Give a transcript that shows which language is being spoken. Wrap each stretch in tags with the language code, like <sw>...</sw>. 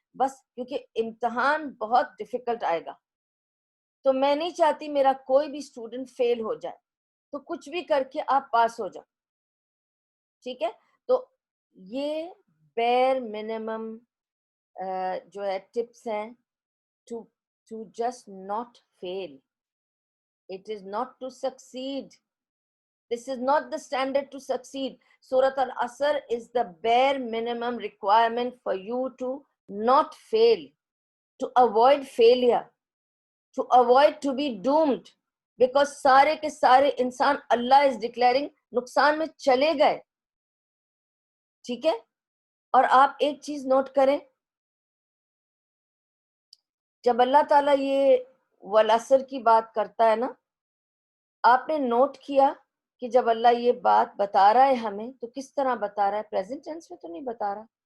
<ur>بس کیونکہ امتحان بہت ڈیفیکلٹ آئے گا, تو میں نہیں چاہتی میرا کوئی بھی اسٹوڈنٹ فیل ہو جائے, تو کچھ بھی کر کے آپ پاس ہو جاؤ, ٹھیک ہے. تو یہ بیر منیمم جو ہے ٹپس ہیں</ur> <en>to just not fail. It is not to succeed. This is not the standard to succeed. Surah Al-Asr is the bare minimum requirement for you to not fail, to avoid failure, to avoid to be doomed.</en> <ur>Because سارے کے سارے انسان اللہ</ur> <en>is declaring</en> <ur>نقصان میں چلے گئے, ٹھیک ہے. اور آپ ایک چیز نوٹ کریں, جب اللہ تعالیٰ یہ والعصر کی بات کرتا ہے نا, آپ نے نوٹ کیا کہ جب اللہ یہ بات بتا رہا ہے ہمیں تو کس طرح بتا رہا ہے؟ پریزنٹ ٹینس میں تو نہیں بتا رہا.</ur>